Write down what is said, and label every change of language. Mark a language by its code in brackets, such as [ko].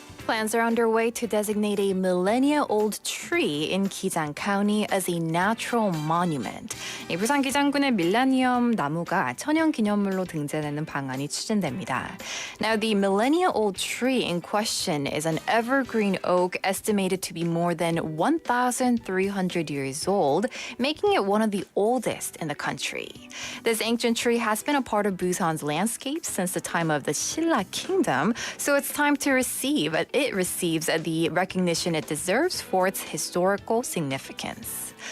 [en] Plans are underway to designate a millennia-old tree in Gijang County as a natural monument. [ko] 이 부산 기장군의 밀레니엄 나무가 천연기념물로 등재되는 방안이 추진됩니다. [en] Now, the millennia-old tree in question is an evergreen oak estimated to be more than 1,300 years old, making it one of the oldest in the country. This ancient tree has been a part of Busan's landscape since the time of the Silla Kingdom, so it's time to receives the recognition it deserves for its historical significance.